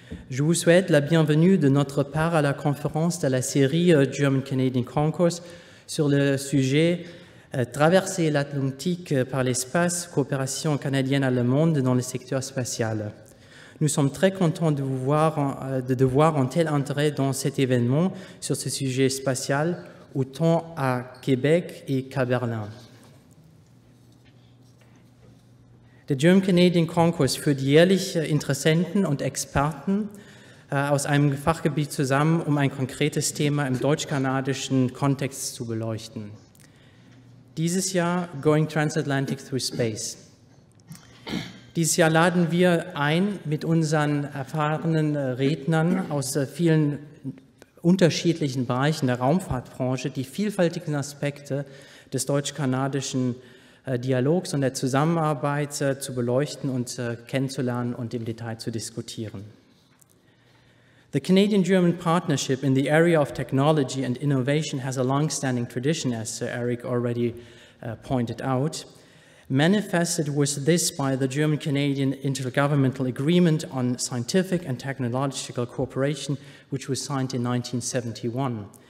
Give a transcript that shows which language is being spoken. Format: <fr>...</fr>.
<fr>Je vous souhaite la bienvenue de notre part à la conférence de la série German-Canadian Concourse sur le sujet Traverser l'Atlantique par l'espace, coopération canadienne-allemande dans le secteur spatial. Nous sommes très contents de vous voir, de voir un tel intérêt dans cet événement sur ce sujet spatial, autant à Québec et qu'à Berlin.</fr> <de>Der German-Canadian Concourse führt jährlich Interessenten und Experten aus einem Fachgebiet zusammen, um ein konkretes Thema im deutsch-kanadischen Kontext zu beleuchten. Dieses Jahr Going Transatlantic Through Space. Dieses Jahr laden wir ein mit unseren erfahrenen Rednern aus vielen unterschiedlichen Bereichen der Raumfahrtbranche die vielfältigen Aspekte des deutsch-kanadischen Dialogs und der Zusammenarbeit zu beleuchten und kennenzulernen und im Detail zu diskutieren.</de> <en>The Canadian-German partnership in the area of technology and innovation has a long-standing tradition, as Eric already pointed out. Manifested was this by the German-Canadian Intergovernmental Agreement on Scientific and Technological Cooperation, which was signed in 1971.</en>